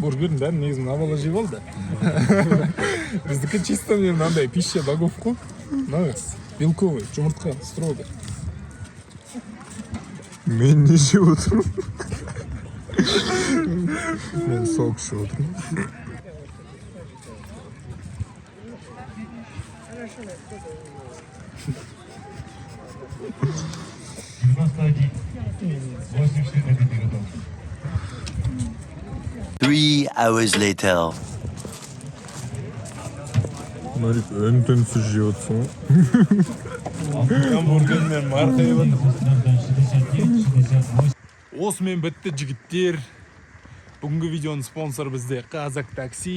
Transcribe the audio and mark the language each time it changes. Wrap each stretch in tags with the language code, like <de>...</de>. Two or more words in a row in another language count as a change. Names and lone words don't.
<kk>Бургердің бәрін негізі мына бала жеп алды. Біздікі чисто мынандай</kk> <ru>пища богов</ru> <kk>қой. Нағыз белковый, жұмыртқа, строго. Мен не жеп отырмын? Мен сок ішіп отырмын.</kk> <en>Three hours later.</en> <kk>Марик, өн-түнсіз жеп отырсың ғой. Гамбургермен марқайып отыр. Осымен бітті жігіттер. Бүгінгі видеоның спонсоры бізде Қазақ такси.</kk>